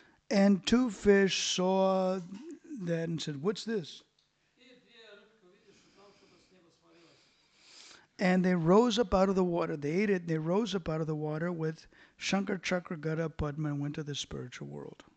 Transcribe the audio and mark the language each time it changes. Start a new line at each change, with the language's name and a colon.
English: And two fish saw that and said, "What's this?"
Russian: И две рыбки увидели, что там что-то с неба свалилось.
English: And they rose up out of the water. They ate it. They rose up out of the water with Shankar Chakra Gada Padma and went to the spiritual world.